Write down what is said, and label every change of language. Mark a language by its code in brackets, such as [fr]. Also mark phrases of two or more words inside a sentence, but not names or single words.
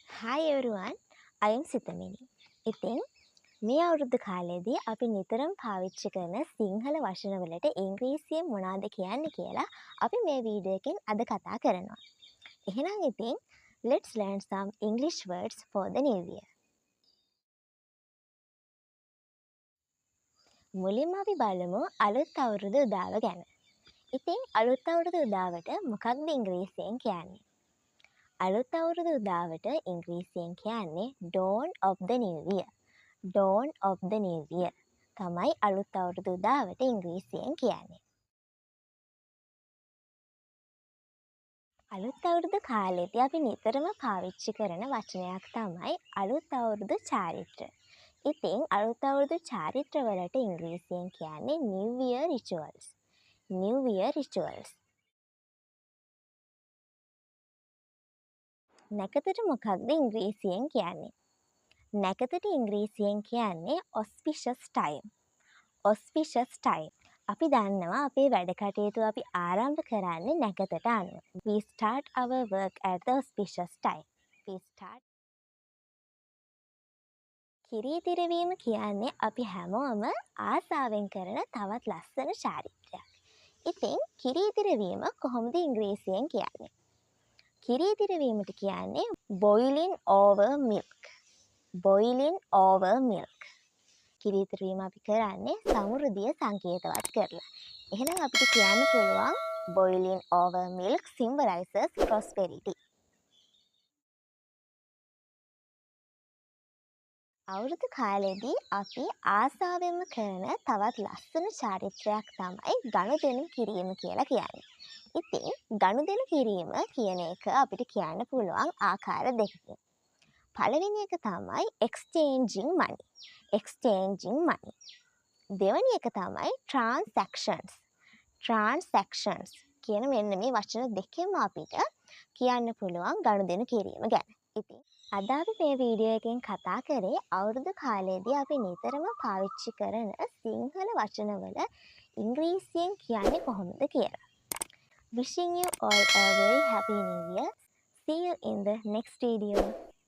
[en] Hi everyone, I am සිතමිනි. [si] ඉතින් මේ අවුරුදු කාලේදී අපි නිතරම පාවිච්චි කරන සිංහල වචනවලට ඉංග්‍රීසියෙන් මොනවද කියන්නේ කියලා අපි මේ වීඩියෝ එකෙන් අද කතා කරනවා. එහෙනම් ඉතින් [en] let's learn some English words for the new year. [si] මුලින්ම අපි බලමු අලුත් අවුරුදු උදාව ගැන. ඉතින් අලුත් අවුරුදු උදාවට මොකක්ද ඉංග්‍රීසියෙන් කියන්නේ? අලුත් අවුරුදු උදාවට ඉංග්‍රීසියෙන් කියන්නේ [en] Dawn of the New Year. Dawn of the New Year [si] තමයි අලුත් අවුරුදු උදාවට ඉංග්‍රීසියෙන් කියන්නේ. අලුත් අවුරුදු කාලෙදී අපි නිතරම පාවිච්චි කරන වචනයක් තමයි අලුත් අවුරුදු චාරිත්‍ර. ඉතින් අලුත් අවුරුදු චාරිත්‍ර වලට ඉංග්‍රීසියෙන් කියන්නේ [en] New Year Rituals. New Year Rituals. [si] නැකතට මොකක්ද ඉංග්‍රීසියෙන් කියන්නේ? නැකතට ඉංග්‍රීසියෙන් කියන්නේ [en] auspicious time. auspicious time. [si] අපි දන්නවා අපේ වැඩ කටයුතු අපි ආරම්භ කරන්නේ නැකතට අනුව. [en] We start our work at the auspicious time. We start. [si] කිරීදිරවීම කියන්නේ අපි හැමෝම ආසාවෙන් කරන තවත් ලස්සන චාරිත්‍රයක්. ඉතින් කිරීදිරවීම කොහොමද ඉංග්‍රීසියෙන් කියන්නේ? කිරීදිරවීමට කියන්නේ [en] boiling over milk. boiling over milk. [si] කිරීදිරවීම අපි කරන්නේ සමෘද්ධිය සංකේතවත් කරලා. එහෙනම් අපිට කියන්න පුළුවන් [en] boiling over milk symbolizes prosperity. [si] අවුරුදු කාලෙදී අපි ආසාවෙන්ම කරන තවත් ලස්සන චාරිත්‍රයක් තමයි ගනුදෙනු කිරීම කියලා කියන්නේ. ඉතින් ගනුදෙනු කිරීම කියන එක අපිට කියන්න පුළුවන් ආකාර දෙකකින්. පළවෙනි එක තමයි [en] exchanging money. exchanging money. [si] දෙවැනි එක තමයි transactions. transactions කියන මෙන්න මේ වචන දෙකෙන්ම අපිට කියන්න පුළුවන් ගනුදෙනු කිරීම ගැන. ඉතින් අද අපි මේ වීඩියෝ එකෙන් කතා කරේ අවුරුදු කාලයේදී අපි නිතරම පාවිච්චි කරන සිංහල වචනවල ඉංග්‍රීසියෙන් කියන්නේ කොහොමද කියලා. [en] Wishing you all a very happy new year. See you in the next video.